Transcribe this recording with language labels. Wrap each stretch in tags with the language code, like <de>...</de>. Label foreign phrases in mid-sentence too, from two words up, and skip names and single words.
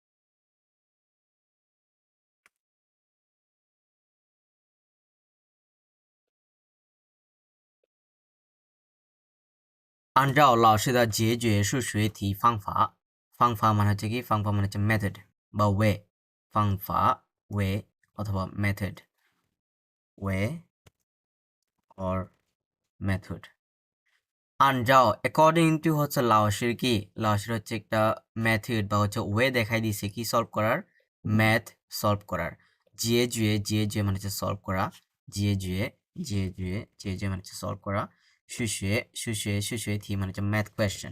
<zh>按照老师的解决数学题方法，方法</zh> <bn>মানে হচ্ছে কি? 方法 মানে হচ্ছে method বা way। 方法 way অথবা method</bn> <en>way or method।</en> <bn>আনজাও</bn> <en>according to</en> <bn>হচ্ছে লাওসির কি? লাওসির হচ্ছে একটা মেথড বা হচ্ছে ওয়ে দেখাই দিছে কি সলভ করার? ম্যাথ সলভ করার।</bn> <zh>解决解决</zh> <bn>মানে হচ্ছে সলভ করা।</bn> <zh>解决解决解决</zh> <bn>মানে হচ্ছে সলভ করা।</bn> <zh>数学数学数学题</zh> <bn>মানে হচ্ছে</bn> <en>math question.</en>